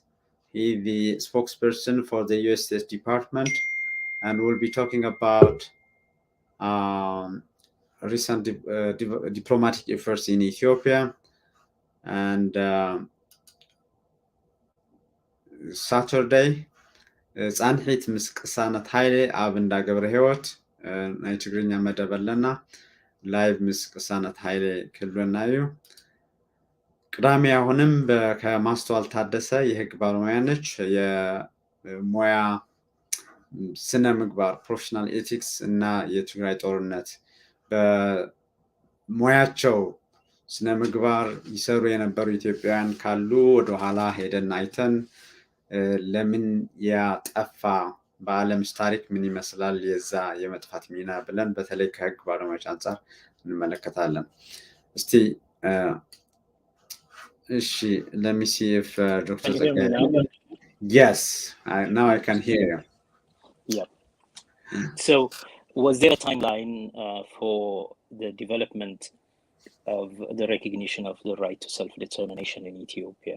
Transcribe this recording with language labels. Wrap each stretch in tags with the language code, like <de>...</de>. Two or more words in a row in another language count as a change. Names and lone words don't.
<en>He's the spokesperson for the U.S. State Department, and we'll be talking about recent diplomatic efforts in Ethiopia. And Saturday,</en> <ti>ጻንሒት ምስ ቅሳነት ሃይሌ ኣብ እንዳ ገብረ ህይወት ናይ ትግርኛ መደብ ኣለና። ላይቭ ምስ ቅሳነት ሃይሌ ክህልወና እዩ።</ti> <am>ቅዳሜ አሁንም ከማስተዋል ታደሰ የህግ ባለሙያ ነች። የሙያ ስነ ምግባር</am> <en>professional ethics</en> <am>እና የትግራይ ጦርነት በሙያቸው ስነ ምግባር ይሰሩ የነበሩ ኢትዮጵያውያን ካሉ ወደኋላ ሄደን አይተን ለምን ያጠፋ በዓለምስ ታሪክ ምን ይመስላል የዛ የመጥፋት ሚና ብለን በተለይ ከህግ ባለሙያዎች አንጻር እንመለከታለን። እስቲ</am> <en>let me see if Dr. Tsegaye. Yes, now I can hear you. Yeah. So was there a timeline for the development of the recognition of the right to self-determination in Ethiopia?</en>